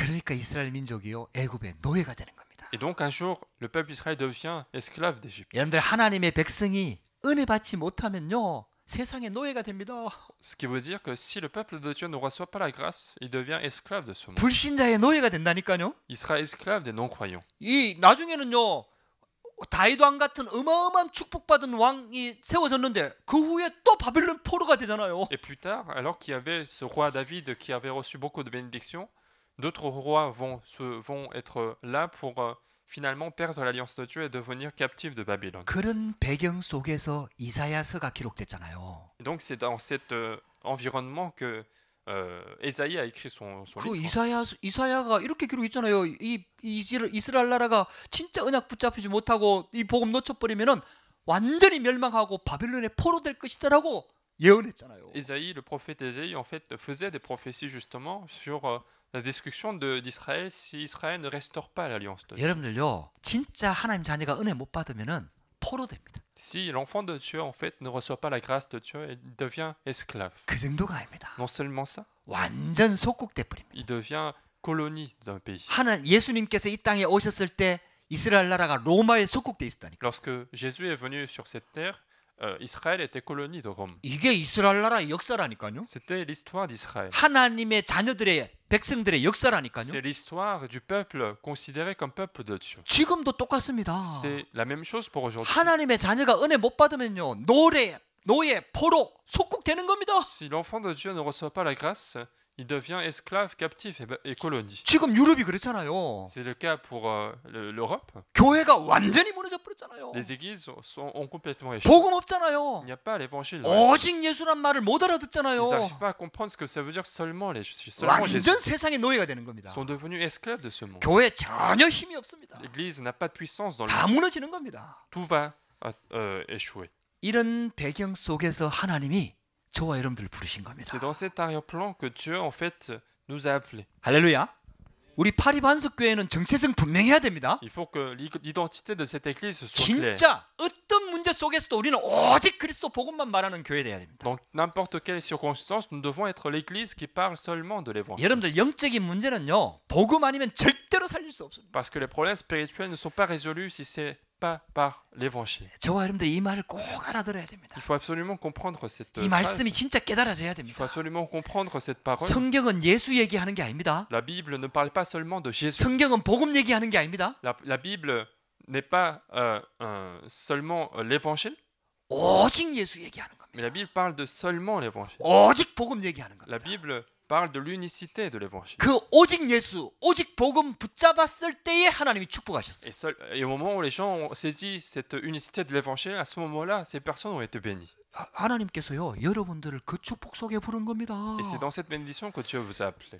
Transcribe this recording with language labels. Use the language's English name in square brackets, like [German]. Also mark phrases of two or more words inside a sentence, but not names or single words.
[Korean] 그러니까 이스라엘 민족이요 애굽의 노예가 되는 겁니다. [French] Et donc, un jour, le peuple Israël devient esclave d'Égypte. [Korean] 여러분들 하나님의 백성이 은혜 받지 못하면요 세상의 노예가 됩니다. [French] Ce qui veut dire que si le peuple de Dieu ne reçoit pas la grâce, il devient esclave de ce monde. [Korean] 불신자의 노예가 된다니까요. [French] Il sera esclave des non-croyants. [Korean] 이 나중에는요 다윗 왕 같은 어마어마한 축복받은 왕이 세워졌는데 그 후에 또 바벨론 포로가 되잖아요. [French] Et plus tard, alors qu'il y avait ce roi David qui avait reçu beaucoup de bénédictions, d'autres rois vont être là pour finalement perdre l'alliance de Dieu et devenir captifs de Babylone. [Korean] 그런 배경 속에서 이사야서가 기록됐잖아요. [French] Et donc c'est dans cet environnement que Ésaïe a écrit son 그 livre. [Korean] 이사야가 이렇게 기록했잖아요. 이 이스라엘 나라가 진짜 언약 붙잡히지 못하고 이 복음 놓쳐버리면은 완전히 멸망하고 바벨론에 포로될 것이다라고 예언했잖아요. [French] Ésaïe, le prophète Ésaïe, en fait, faisait des prophéties justement sur la destruction d'Israël si Israël ne restaure pas l'alliance de Dieu. [Korean] 여러분들요, 진짜 하나님 자녀가 은혜 못 받으면은 포로됩니다. [French] Si l'enfant de Dieu, en fait, ne reçoit pas la grâce de Dieu, il devient esclave. [Korean] 그 정도가 아닙니다. [French] Non seulement ça, [Korean] 완전 속국돼 버립니다. [French] il devient colonie d'un pays. [Korean] 예수님께서 이 땅에 오셨을 때 이스라엘 나라가 로마에 속국돼 있었다니까. [French] Lorsque Jésus est venu sur cette terre, Israël était colonie de Rome. [Korean] 이게 이스라엘 나라의 역사라니까요. [French] C'était l'histoire d'Israël. [Korean] 하나님의 자녀들의 백성들의 역사라니까요. [French] C'est l'histoire du peuple considéré comme peuple de Dieu. [Korean] 지금도 똑같습니다. [French] C'est la même chose pour aujourd'hui. [Korean] 하나님의 자녀가 은혜 못 받으면요, 노예, 포로, 속국되는 겁니다. [French] Si l'enfant de Dieu ne reçoit pas la grâce, il devient esclave, captif et colonie. [Korean] 지금 유럽이 그렇잖아요. [French] C'est le cas pour l'Europe. [Korean] 교회가 완전히 무너져 버렸잖아요. [French] Les églises ont complètement échoué. [Korean] 복음 [French] Il [Korean] 없잖아요. [French] n'y a pas l'évangile. [Korean] 오직 예수란 말을 못 알아듣잖아요. [French] Ils n'arrivent pas à comprendre ce que ça veut dire seulement Jésus. [Korean] 완전 세상의 노예가 되는 겁니다. [French] Ils sont devenus esclaves de ce monde. [Korean] 교회 전혀 힘이 없습니다. [French] L'Église n'a pas de puissance dans le [Korean] 다 [French] monde. [Korean] 무너지는 겁니다. [French] Tout va échouer. [Korean] 이런 배경 속에서 하나님이 저와 여러분들을 부르신 겁니다. [French] C'est dans cet arrière-plan que Dieu, en fait, nous a appelés. [Korean] 할렐루야. 우리 파리 반석 교회는 정체성 분명해야 됩니다. [French] Il faut que l'identité de cette église soit claire. [Korean] 진짜 어떤 문제 속에서도 우리는 오직 그리스도 복음만 말하는 교회 돼야 됩니다. [French] Dans n'importe quelle circonstance, nous devons être l'église qui parle seulement de l'évangile. [Korean] 여러분들 영적인 문제는요, 복음 아니면 절대로 살릴 수 없습니다. [French] Parce que les problèmes spirituels ne sont pas résolus si c'est pas par l'évangile. [Korean] 저와 여러분들 이 말을 꼭 알아들어야 됩니다. [French] Il faut absolument comprendre cette [Korean] 이 [French] phrase. [Korean] 말씀이 진짜 깨달아져야 [French] Il faut [Korean] 됩니다. [French] absolument comprendre cette parole. [Korean] 성경은 예수 얘기하는 게 아닙니다. [French] La Bible ne parle pas seulement de Jésus. [Korean] 성경은 복음 얘기하는 게 아닙니다. [French] La Bible n'est pas seulement l'évangile, [Korean] 오직 예수 얘기하는 겁니다. [French] mais la Bible parle de seulement l'évangile. [Korean] 오직 복음 얘기하는 겁니다. [French] La Bible parle de l'unicité de l'évangile. [Korean] 그 오직 예수, 오직 복음 붙잡았을 때에 하나님이 축복하셨어요. [French] Et au moment où les gens ont saisi cette unicité de l'évangile, à ce moment-là, ces personnes ont été bénies. [Korean] 하나님께서요, 여러분들을 그 축복 속에 부른 겁니다. [French] Et c'est dans cette bénédiction que Dieu vous a appelé.